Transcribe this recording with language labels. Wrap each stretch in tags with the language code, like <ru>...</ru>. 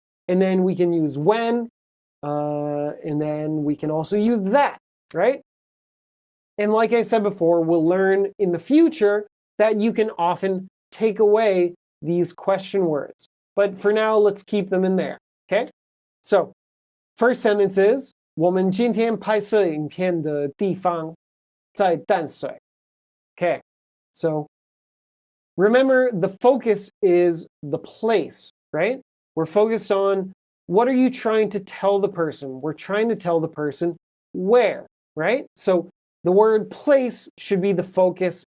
<en>And then we can use when, and then we can also use that, right? And like I said before, we'll learn in the future that you can often take away these question words. But for now, let's keep them in there, okay? So, first sentence is,</en> <zh>我们今天拍摄影片的地方在淡水.</zh> <en>Okay, so remember the focus is the place, right? We're focused on what are you trying to tell the person? We're trying to tell the person where, right? So the word place should be the focus.</en>